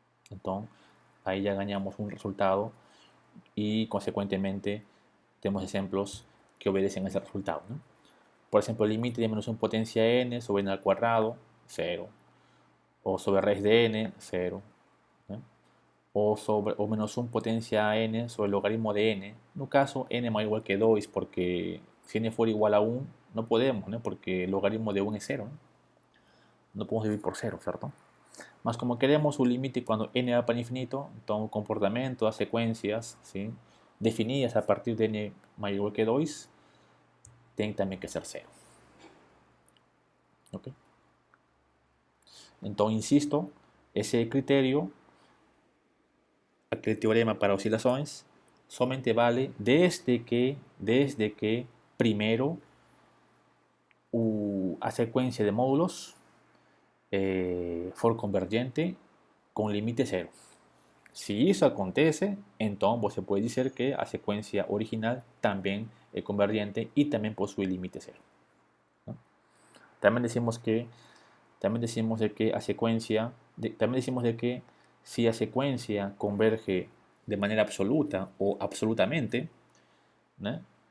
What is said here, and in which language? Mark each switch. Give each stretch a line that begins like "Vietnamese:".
Portuguese: Então, aí já ganhamos um resultado e, consequentemente, temos exemplos que obedecem a esse resultado, ¿no? Por exemplo, o limite de menos 1 potência n sobre n
Spanish: al cuadrado,
Portuguese: 0. O sobre raíz de n, 0. ¿no? O menos 1 potência n sobre
Spanish: el logaritmo de n.
Portuguese: No caso, n maior igual que 2, porque
Spanish: si n fuera igual a 1, no podemos,
Portuguese: ¿no?
Spanish: Porque el logaritmo de 1 es 0. No podemos dividir por 0, ¿cierto? Mas como queremos un límite cuando n va para infinito, entonces comportamiento, las secuencias, ¿sí? definidas a partir de n mayor o igual que 2, tienen también que ser 0. ¿Okay? Entonces, insisto, ese criterio, aquel teorema para oscilaciones, solamente vale desde que primero a secuencia de módulos
Portuguese: for convergente com limite zero. Se isso acontece, então você pode dizer que a sequência original também é convergente e também possui limite zero. Também
Spanish: decimos de que
Portuguese: a sequência, também decimos de que se a sequência converge de maneira absoluta ou absolutamente, né?